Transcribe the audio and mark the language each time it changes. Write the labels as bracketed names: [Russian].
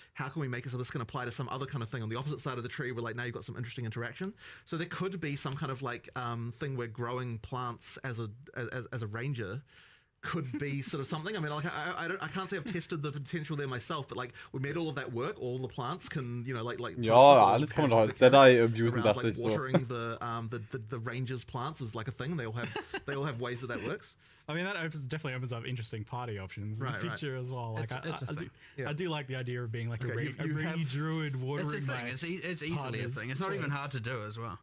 [English] How can we make it so this can apply to some other kind of thing on the opposite side of the tree where like now you've got some interesting interaction? So there could be some kind of like thing where growing plants as a ranger could be sort of something. I mean, like I can't say I've tested the potential there myself, but like we made all of that work. All the plants can, like [German] ja, alles kann man doch als Deadeye abusen, dachte ich so. [English] Watering the rangers' plants is like a thing. They all have ways that works. I mean, that definitely opens up interesting party options in the future as well. Like, I do like the idea of being like a rainy druid watering. It's a thing. It's easily a thing. It's not even hard to do as well.